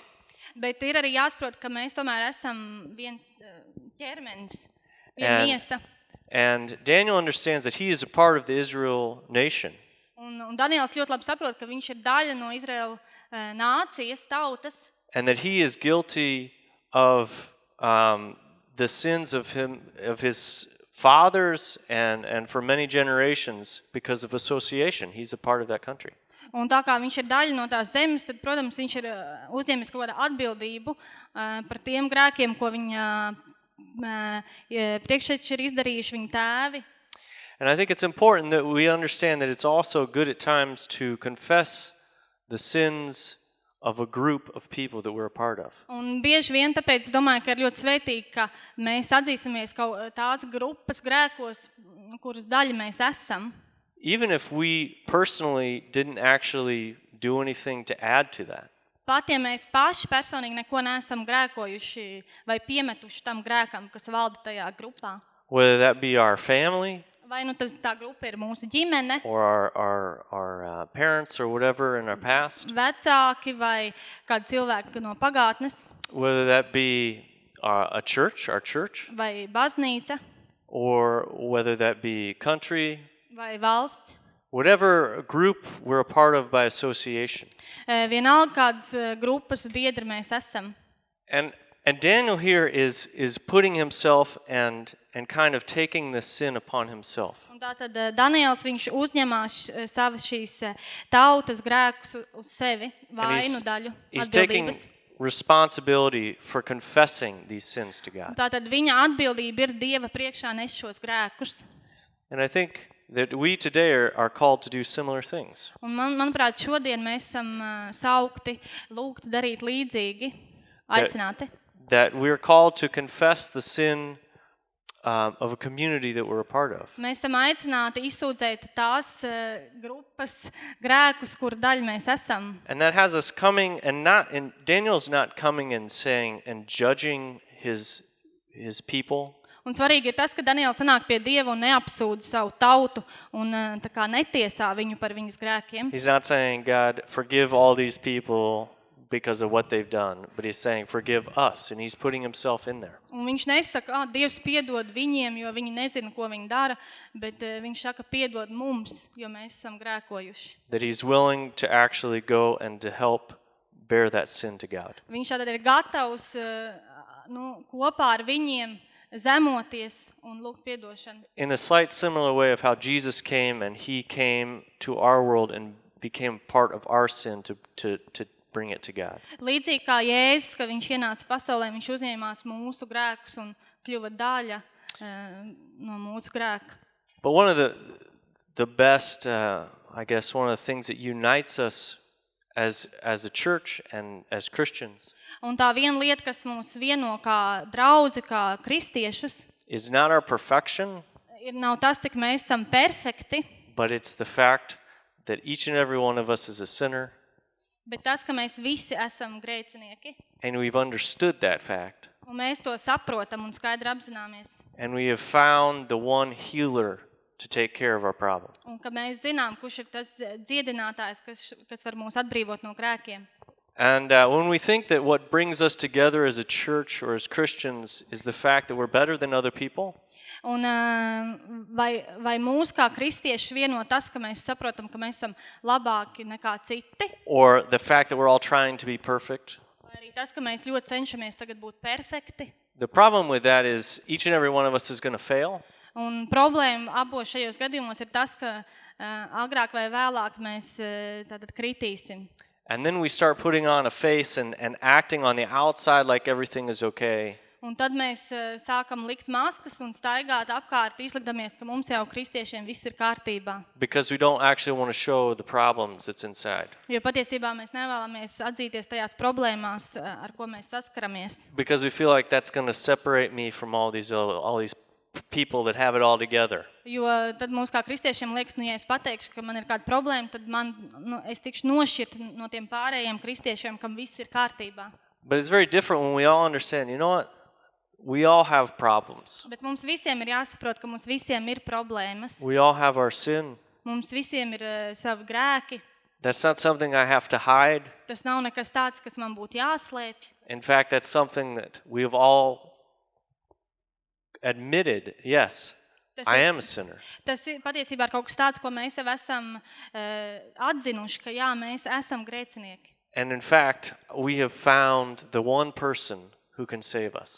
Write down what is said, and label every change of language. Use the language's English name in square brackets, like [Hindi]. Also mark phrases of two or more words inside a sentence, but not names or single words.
[Latvian] Bet ir arī jāsaprot, ka mēs tomēr esam viens ķermenis, viena miesa. [English] And Daniel understands that he is a part of the Israel nation. [Latvian] Un Daniēls ļoti labi saprot, ka viņš ir daļa no Izraēla nācijas, tautas. [English] And that he is guilty of the sins of his fathers and for many generations because of association. He's a part of that country. [Latvian] Un tā kā viņš ir daļa no tās zemes, tad, protams, viņš ir uzņēmis kaut kādu atbildību par tiem grēkiem, ko viņa priekšteči ir izdarījuši viņa tēvi. [English] And I think it's important that we understand that it's also good at times to confess the sins of a group of people that we're a part of. [Latvian] Un bieži vien tāpēc domāju, ka ir ļoti svētīgi, ka mēs atzīsimies kaut tās grupas grēkos, kuras daļa mēs esam. [English] Even if we personally didn't actually do anything to add to that. [Latvian] Pat ja mēs paši personīgi neko neesam grēkojuši vai piemetuši tam grēkam, kas valda tajā grupā. [English] Whether that be our family, [Latvian] Vai nu tā grupa ir mūsu ģimene, [English] or our parents or whatever in our past, [Latvian] vecāki vai kādi cilvēki no pagātnes, [English] whether that be a church, our church, [Latvian] vai baznīca, [English] or whether that be country, [Latvian] vai valsts. [English] whatever group we're a part of by association. [Latvian] Vienalga kādas grupas biedri mēs esam. [English] And Daniel here is putting himself and kind of taking this sin upon himself. [Latvian] Un tātad Daniēls, viņš uzņemās savas šīs tautas grēkus uz sevi, vainu daļu [English] He's taking [Latvian] atbildības. [English] responsibility for confessing these sins to [Latvian] Un [English] God. [Latvian] tātad viņa atbildība ir Dieva priekšā nes šos grēkus. [English] And I think that we today are called to do similar things. [Latvian] Un manuprāt, šodien mēs esam saukti, lūgti darīt līdzīgi, aicināti. [English] That we're called to confess the sin of a community that we're a part of. [Latvian] Mēs esam aicināti izsūdzēt tās grupas grēkus, kur daļa mēs esam. [English] And that has us coming and Daniel's not coming and saying and judging his people. [Latvian] Un svarīgi ir tas, ka Daniēls sanāk pie Dieva un neapsūdz savu tautu un tā kā netiesā viņu par viņas grēkiem. [English] He's not saying, God, forgive all these people because of what they've done, but he's saying, forgive us, and he's putting himself in there. [Latvian] Un viņš nesaka, Dievs piedod viņiem, jo viņi nezina, ko viņi dara, bet viņš saka, piedod mums, jo mēs esam grēkojuši. [English] That he's willing to actually go and to help bear that sin to God. [Latvian] Viņš tātad ir gatavs kopā ar viņiem zemoties un lūgt piedošanu. [English] In a slight similar way of how Jesus came and he came to our world and became part of our sin to bring it to God. [Latvian] Līdzīgi kā Jēzus, kad viņš ienāca pasaulē, viņš uzņēmās mūsu grēkus un kļuva daļa no mūsu grēka. [English] But one of the best, I guess, one of the things that unites us as a church and as Christians [Latvian] Un tā viena lieta, kas mūs vieno kā draudzi, kā kristiešus, [English] is not our perfection, [Latvian] nav tas, cik mēs esam perfekti, [English] but it's the fact that each and every one of us is a sinner. [Latvian] bet tas, ka mēs visi esam grēcinieki. [English] And we've understood that fact. [Latvian] Un mēs to saprotam un skaidri apzināmies. [English] And we have found the one healer to take care of our problem. [Latvian] Un ka mēs zinām, kurš ir tas dziedinātājs, kas var mūs atbrīvot no grēkiem. [English] And when we think that what brings us together as a church or as Christians is the fact that we're better than other people, [Latvian] Un vai mūs kā kristieši vieno tas, ka mēs saprotam, ka mēs esam labāki nekā citi, [English] or the fact that we're all trying to be perfect, [Latvian] vai arī tas, ka mēs ļoti cenšamies tagad būt perfekti. [English] the problem with that is each and every one of us is going to fail. [Latvian] Un problēma abos šajos gadījumos ir tas, ka agrāk vai vēlāk mēs tātad kritīsim. [English] And then we start putting on a face and acting on the outside like everything is okay. [Latvian] Un tad mēs sākam likt maskas un staigāt apkārt, izlikdamies, ka mums jau kristiešiem viss ir kārtībā. [English] Because we don't actually want to show the problems that's inside. [Latvian] Jo patiesībā mēs nevēlamies atzīties tajās problēmās, ar ko mēs saskaramies. [English] Because we feel like that's going to separate me from all these people that have it all together. [Latvian] Jo tad mums kā kristiešiem liekas, ja es pateikšu, ka man ir kāda problēma, tad es tikšu nošķirt no tiem pārējiem kristiešiem, kam viss ir kārtībā. [English] But it's very different when we all understand, you know what? We all have problems. [Latvian] Bet mums visiem ir jāsaprot, ka mums visiem ir problēmas. [English] We all have our sin. [Latvian] Mums visiem ir savi grēki. [English] That's not something I have to hide. [Latvian] Tas nav nekas tāds, kas man būtu jāslēpj. [English] In fact, that's something that we have all admitted, yes, I am a sinner. [Latvian] Tas patiesībā ir kaut kas tāds, ko mēs jau esam atzinuši, ka jā, mēs esam grēcinieki. [English] And in fact, we have found the one person who can save us.